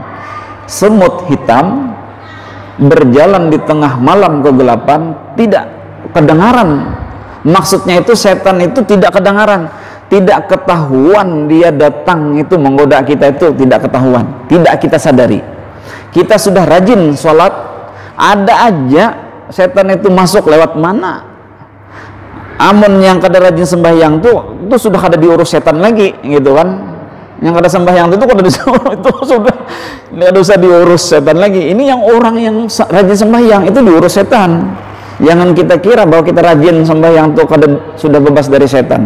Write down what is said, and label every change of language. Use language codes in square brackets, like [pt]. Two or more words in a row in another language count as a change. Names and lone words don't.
[id] Semut hitam berjalan di tengah malam kegelapan, tidak kedengaran. Maksudnya itu setan itu tidak kedengaran, tidak ketahuan dia datang itu menggoda kita, itu tidak ketahuan, tidak kita sadari. Kita sudah rajin sholat, ada aja setan itu masuk lewat mana. [bjn] Amun yang kada rajin sembahyang itu sudah kada diurus setan lagi gitu kan. Yang kada sembahyang itu kada itu sudah tidak usah diurus setan lagi. [id] Ini yang orang yang rajin sembahyang itu diurus setan. Jangan kita kira bahwa kita rajin sembahyang itu kada sudah bebas dari setan.